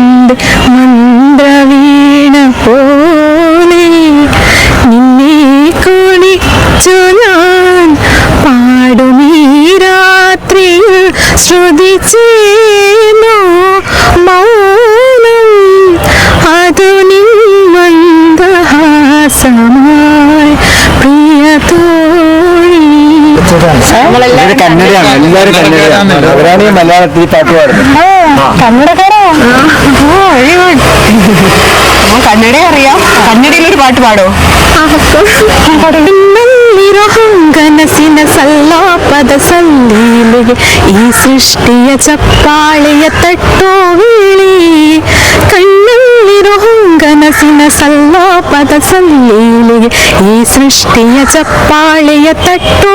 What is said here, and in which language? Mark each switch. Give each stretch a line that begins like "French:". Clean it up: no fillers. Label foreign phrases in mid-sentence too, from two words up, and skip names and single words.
Malayalam: കൊണ്ട് മന്ത്രവീണ പോലെ നിന്നെ കുളിച്ചു ഞാൻ പാടുമീ രാത്രിയിൽ ശ്രുതിച്ചേനോ മൗനം അതു നിൻ മന്ദഹാസമായി പ്രിയ തോഴി. കന്നഡയാണ്, എല്ലാവരും കന്നഡയാണ്. അവരാണ് ഈ മലയാളത്തിൽ പാട്ട് പാടുന്നത്. കന്നഡക്കാരാ? കന്നഡ അറിയാം. കന്നഡയിലൊരു പാട്ട് പാടോ?
Kannada: ಕನಸಿನ ಸಲ್ಲಾಪದ ಸಂದೀಲಿಗೆ ಈ ಸೃಷ್ಟಿಯ ಚಪ್ಪಾಳೆಯ ತಟ್ಟೋ ವೇಳೆ ಕಣ್ಣಲ್ಲಿರೋ ಕನಸಿನ ಸಲ್ಲಾಪದ ಸಂದೀಲಿಗೆ ಈ ಸೃಷ್ಟಿಯ ಚಪ್ಪಾಳೆಯ ತಟ್ಟೋ